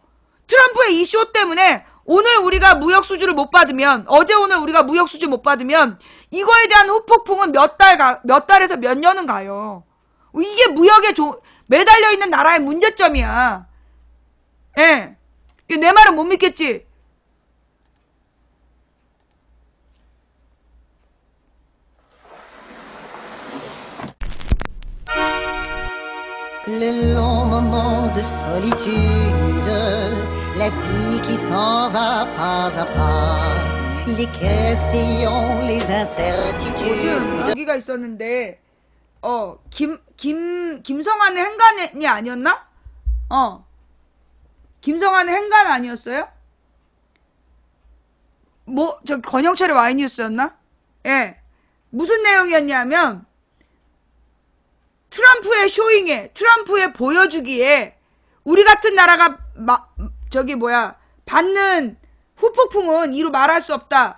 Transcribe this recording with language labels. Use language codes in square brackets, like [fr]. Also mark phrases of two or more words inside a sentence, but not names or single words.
[ko] 트럼프의 이 쇼 때문에 오늘 우리가 무역 수주를 못 받으면 어제 오늘 우리가 무역 수주 못 받으면 이거에 대한 후폭풍은 몇 달에서 몇 년은 가요. 이게 무역에 매달려 있는 나라의 문제점이야. 예. 내 말은 못 믿겠지? [fr] Les longs moments de solitude, la vie qui s'en va pas à pas, les questions, les incertitudes. [ko] 요즘 여기가 있었는데, 김성환의 행간이 아니었나? 김성환의 행간 아니었어요? 권영철의 와이뉴스였나? 예. 무슨 내용이었냐면, 트럼프의 쇼잉에, 트럼프의 보여주기에, 우리 같은 나라가, 받는 후폭풍은 이루 말할 수 없다.